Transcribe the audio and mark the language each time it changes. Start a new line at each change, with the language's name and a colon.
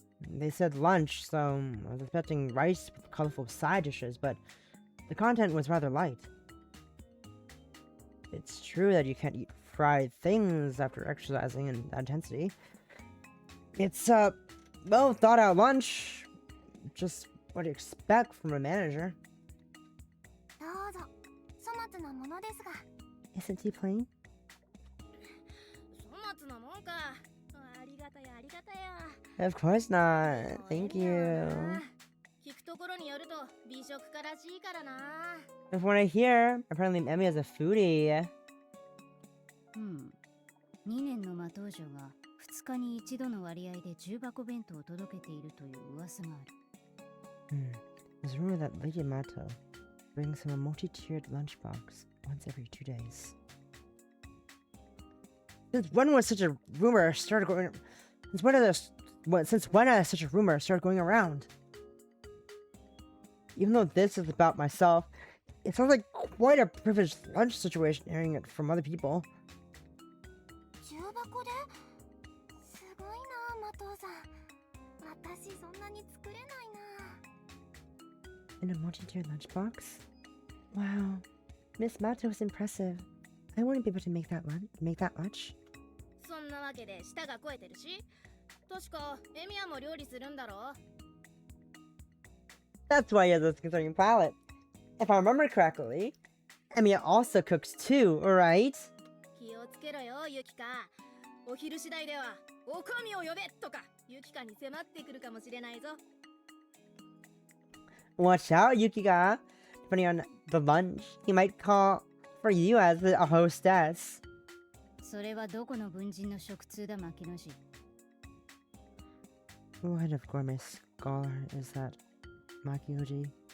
English: They said lunch, so I was expecting rice with colorful side dishes, but the content was rather light. It's true that you can't eat fried things after exercising in that intensity. It's a well thought out lunch. Just what you expect from a manager.
Japanese: どうぞ粗末なものですが
English: Isn't he plain?
Japanese: 粗末なもんか。ありがたやありがたや。
English: Of course not. Thank you.
Japanese: 聞くところによると美食家らしいからな。
English: From what I hear, apparently Emmy is a foodie.
Japanese: 2年の魔道女が2日に1度の割合で重箱弁当を届けているという噂がある。
English: There's a rumor that Lady Mato brings him a multi-tiered lunchbox once every 2 days. Since when was such a rumor started going? Since when such a rumor started going around? Even though this is about myself, it sounds like quite a privileged lunch situation hearing it from other people.
Japanese: 重箱ですごいなマトウさん私そんなに作れないな
English: In a multi-tiered lunchbox? Wow, Miss Mato is impressive. I wouldn't be able to make that much.
Japanese: そんなわけで舌が肥えてるし、確かエミヤも料理するんだろ。
English: That's why he has this concerning palate. If I remember correctly, Emiya also cooks too, right?
Japanese: 気をつけろよユキカ。お昼次第ではおかみを呼べとかユキカに迫ってくるかもしれないぞ。
English: Watch out, Yukiga. Depending on the lunch, he might call for you as a hostess.
Japanese: それはどこの文人の食通だ牧野氏。
English: What kind of gourmet scholar is that? Makinoji?